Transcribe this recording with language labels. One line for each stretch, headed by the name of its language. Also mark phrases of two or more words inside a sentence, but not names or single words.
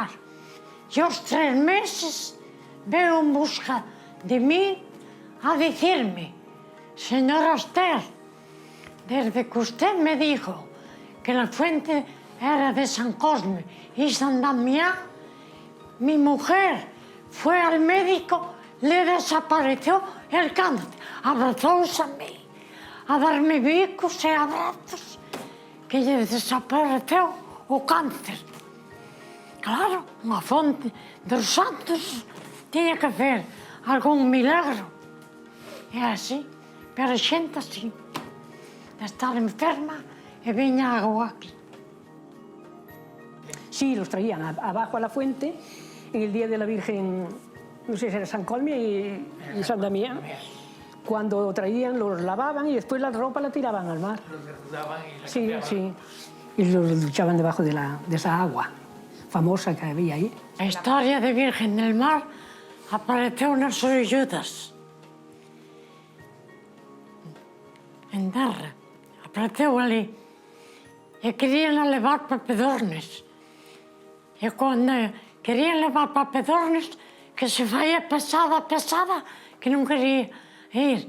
Spanish: Y los 3 meses veo en busca de mí a decirme, señora Esther, desde que usted me dijo que la fuente era de San Cosme y San Damián, mi mujer fue al médico, le desapareció el cáncer,
Galician: abrazóse a mí, a darme bicos e abrazos, que lle desapareceu o cáncer. Claro, unha fonte dos santos tiña que hacer algún milagro. É así, pero a xente así, de estar enferma e viña agua aquí.
Spanish: Sí, los traían abajo a la fuente en el día de la Virgen, no sé si era San Colme y San Damián. Cuando traían, los lavaban y después la ropa la tiraban al mar. Sí, sí. Y los duchaban debajo de esa agua famosa que había ahí.
Galician: A historia de Virgen del Mar apareceu nas orelludas. En terra. Apareceu ali. E querían levar para Pedornes. E cando querían levar para Pedornes, que se faia pesada, que non quería ir.